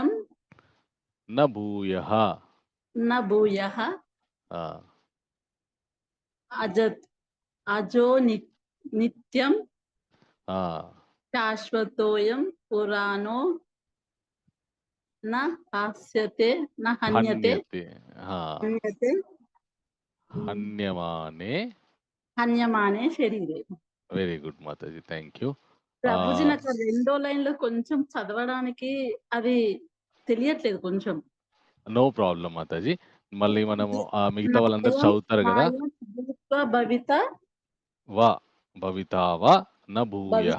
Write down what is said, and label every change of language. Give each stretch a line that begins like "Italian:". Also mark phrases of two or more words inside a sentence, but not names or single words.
Sanskrit: న భూయః న భూయః అజో నిత్యం శాశ్వతోయం పురాణో న హాస్యతే న హన్యతే హన్యతే హన్యతే హన్యమానే. హన్యమానే శరీరే.
English: very good మాతాజీ, thank you.
Telugu: ప్రభుజీ నాకు రెండో లైన్లో కొంచెం చదవడానికి అది తెలియట్లేదు కొంచెం.
English: no problem మాతాజీ.
Telugu: మళ్ళీ మనము మిగతా వాళ్ళందరూ చదువుతారు కదా.
Sanskrit: భవిత వా భవితావా న భూయః.